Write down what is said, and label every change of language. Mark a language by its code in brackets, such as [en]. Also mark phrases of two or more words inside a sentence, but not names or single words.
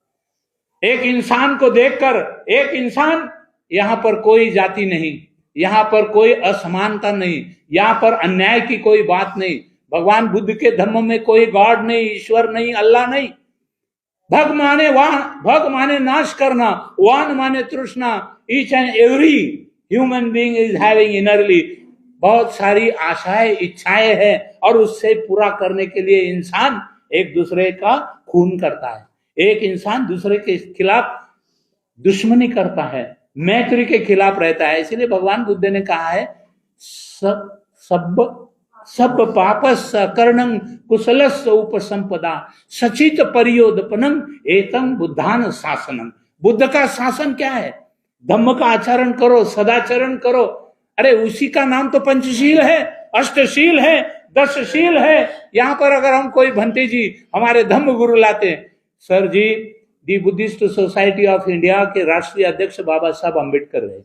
[hi] एक इंसान को देखकर, एक इंसान, यहाँ पर कोई जाति नहीं, यहाँ पर कोई असमानता नहीं, यहाँ पर अन्याय की कोई बात नहीं। भगवान बुद्ध के धर्म में कोई गॉड नहीं, ईश्वर नहीं, अल्लाह नहीं। भग माने नाश करना, वान माने तृष्णा। [en] each and every human being is having innerly, [hi] बहुत सारी आशाएं, इच्छाएं हैं, और उससे पूरा करने के लिए इंसान एक दूसरे का खून करता है, एक इंसान दूसरे के खिलाफ दुश्मनी करता है, मैत्री के खिलाफ रहता है। इसलिए भगवान बुद्ध ने कहा है [pi] सब पापस कर्णं कुशलस्य उपसंपदा सचित परियोदपनम एतम बुद्धान शासनम। [hi] बुद्ध का शासन क्या है? धम्म का आचरण करो, सदाचरण करो। अरे उसी का नाम तो पंचशील है, अष्टशील है, 10शील है। यहां पर अगर हम कोई भंते जी हमारे धम्म गुरु लाते हैं, सर जी दी बुद्धिस्ट सोसाइटी ऑफ इंडिया के राष्ट्रीय अध्यक्ष बाबा साहब अम्बेडकर रहे।